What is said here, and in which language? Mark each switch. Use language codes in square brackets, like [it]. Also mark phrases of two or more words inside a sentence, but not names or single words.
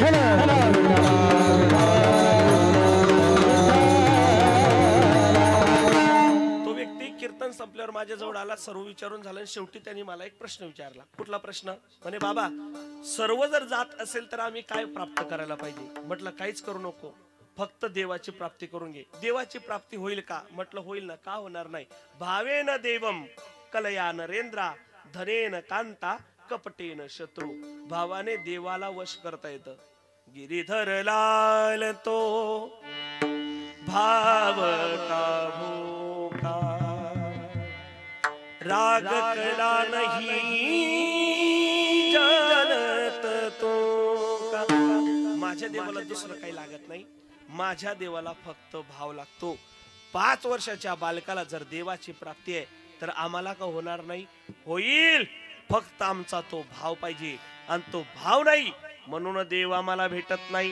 [mr] तो व्यक्ती कीर्तन संपल्यावर माझ्या जवळ आला, सर्व विचारून झालं. शेवटी त्यांनी मला एक प्रश्न विचारला. कुठला प्रश्न? म्हणे बाबा सर्व जर जात असेल तर आम्ही काय प्राप्त करायला पाहिजे? म्हटलं काहीच करू नको, फक्त देवाची प्राप्ती करून घे. देवाची प्राप्ती होईल का? म्हटलं होईल ना, का होणार नाही? [sa] भावेन देवम कलया नरेंद्रा धनेन कांता कपटेन शत्रू. [mr] भावाने देवाला वश करता येतं. [hi] गिरीधर लाल तो भाव का भूखा, राग कला नहीं जानत तो का. [mr] माझ्या देवाला दुसरं काही लागत नाही, माझ्या देवाला फक्त भाव लागतो. 5 वर्षाच्या बालकाला जर देवाची प्राप्ती आहे तर आम्हाला का होणार नाही? होईल. फक्त आमचा तो भाव पाहिजे, आणि तो भाव नाही म्हणून देव आम्हाला भेटत नाही.